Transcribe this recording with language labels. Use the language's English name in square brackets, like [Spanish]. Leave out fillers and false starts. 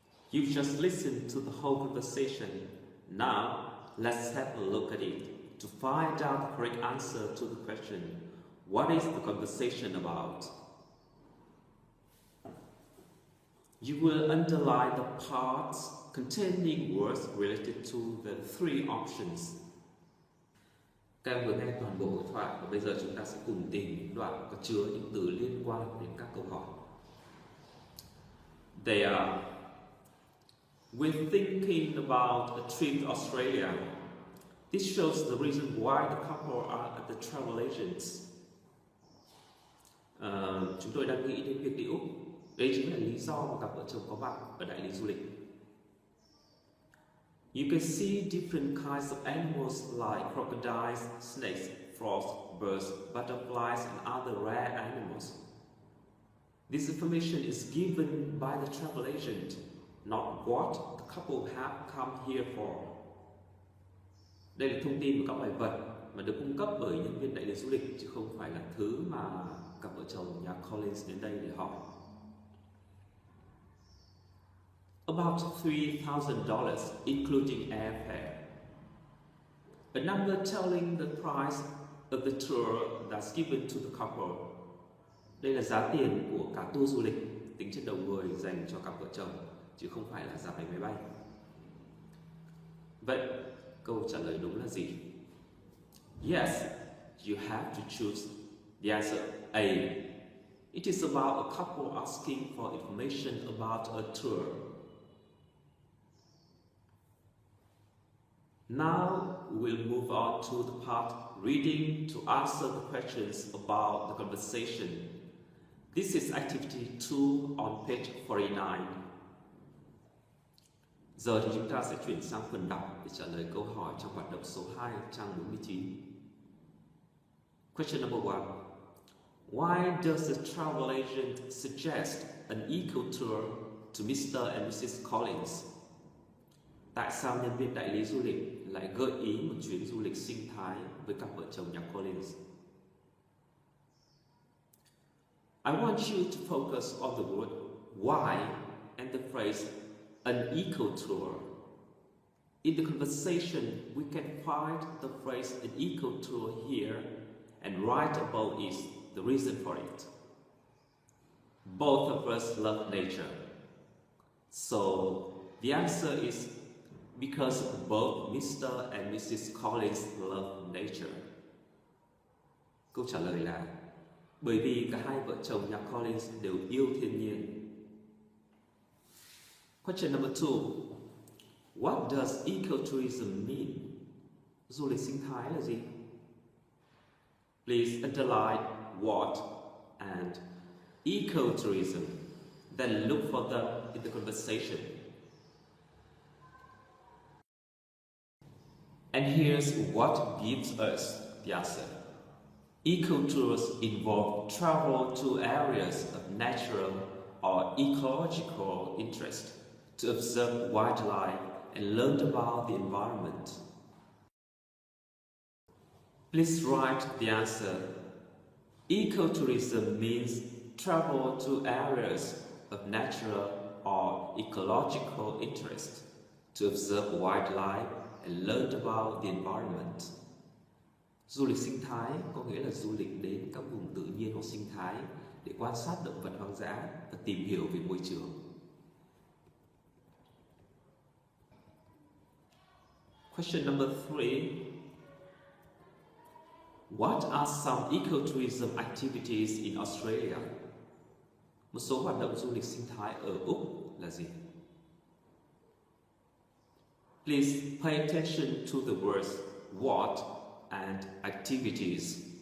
[English] You've just listened to the whole conversation. Now, let's have a look at it to find out the correct answer to the question, what is the conversation about? You will underline the parts containing words related to the three options. [Vietnamese] Các em vừa nghe toàn bộ hội thoại và bây giờ chúng ta sẽ cùng tìm những đoạn có chứa những từ liên quan đến các câu hỏi. [English] They are: we're thinking about a trip to Australia. This shows the reason why the couple are at the travel agents. [Vietnamese] Chúng tôi đang nghĩ đến việc đi Úc. Đây chính là lý do mà cặp vợ chồng có mặt ở đại lý du lịch. [English] You can see different kinds of animals like crocodiles, snakes, frogs, birds, butterflies, and other rare animals. This information is given by the travel agent, not what the couple have come here for. [Vietnamese] Đây là thông tin về các loài vật mà được cung cấp bởi nhân viên đại lý du lịch, chứ không phải là thứ mà cặp vợ chồng nhà Collins đến đây để hỏi. [English] About $3,000, including airfare. A number telling the price of the tour that's given to the couple. [Vietnamese] Đây là giá tiền của cả tour du lịch tính trên đầu người dành cho cặp vợ chồng, chứ không phải là giá vé máy bay. Vậy, câu trả lời đúng là gì? [English] Yes, you have to choose the answer A. It is about a couple asking for information about a tour. Now we'll move on to the part reading to answer the questions about the conversation. This is activity 2 on page 49. Giờ thì chúng ta sẽ chuyển sang phần đọc để trả lời câu hỏi trong hoạt động số 2 trang 49. Question number 1. Why does the travel agent suggest an eco tour to Mr. and Mrs. Collins? [Vietnamese] Tại sao nhân viên đại lý du lịch lại gợi ý một chuyến du lịch sinh thái với cặp vợ chồng nhà Collins? [English] I want you to focus on the word why and the phrase an eco tour. In the conversation, we can find the phrase an eco tour here, and right above is the reason for it. Both of us love nature. So the answer is because both Mr. and Mrs. Collins love nature. [Vietnamese] Câu trả lời là bởi vì cả hai vợ chồng nhà Collins đều yêu thiên nhiên. [English] Question number 2. What does ecotourism mean? [Vietnamese] Du lịch sinh thái là gì? [English] Please underline what and ecotourism, then look for them in the conversation. And here's what gives us the answer. Ecotours involve travel to areas of natural or ecological interest to observe wildlife and learn about the environment. Please write the answer. Ecotourism means travel to areas of natural or ecological interest to observe wildlife and learn about the environment. [Vietnamese] Du lịch sinh thái có nghĩa là du lịch đến các vùng tự nhiên hoặc sinh thái để quan sát động vật hoang dã và tìm hiểu về môi trường. [English] Question number 3. What are some ecotourism activities in Australia? [Vietnamese] Một số hoạt động du lịch sinh thái ở Úc là gì? [English] Please pay attention to the words what and activities.